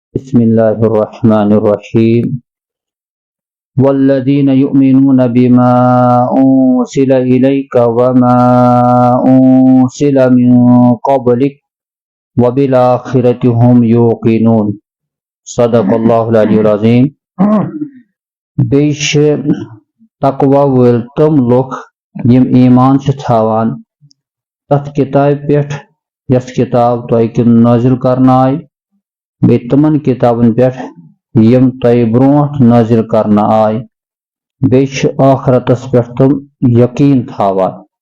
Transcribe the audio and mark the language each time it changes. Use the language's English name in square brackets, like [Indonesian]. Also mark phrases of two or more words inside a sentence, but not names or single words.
[Arabic] بسم الله الرحمن الرحيم والذين يؤمنون بما أنزل إليك وما أنزل من قبلك وبالآخرة هم يوقنون صدق الله العلي العظيم. [Kashmiri] بیش تقوی وٲلۍ تِم لُکھ یِم ایمان چھِ تھاوان تَتھ کِتابہِ پٮ۪ٹھ یۄس کِتاب تۄہہِ کِن نٲزِل کرنہٕ آیہِ بیٚیہِ تِمن کِتابن پٮ۪ٹھ یِم تۄہہِ برونٛٹھ نٲزِل کرنہٕ آیہِ بیٚیہِ چھِ ٲخرتس پٮ۪ٹھ تِم یقیٖن تھاوان.